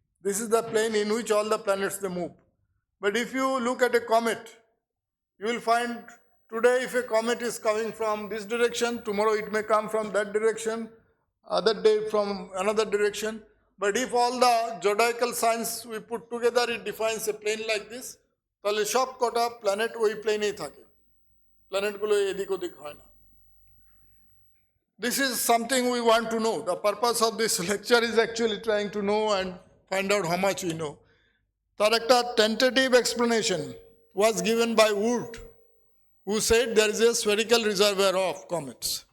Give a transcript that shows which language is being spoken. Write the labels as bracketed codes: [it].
[en] This is the plane in which all the planets they move. But if you look at a comet, you will find today if a comet is coming from this direction, tomorrow it may come from that direction, other day from another direction. But if all the zodiacal signs we put together, it defines a plane like this. [bn] তাহলে সব কটা planet ওই প্লেনেই থাকে, প্ল্যানেটগুলো এদিক ওদিক হয় না। [en] This is something we want to know. The purpose of this lecture is actually trying to know and find out how much we know. [bn] তার একটা [en] tentative explanation was given by Wood, who said there is a spherical reservoir of comets.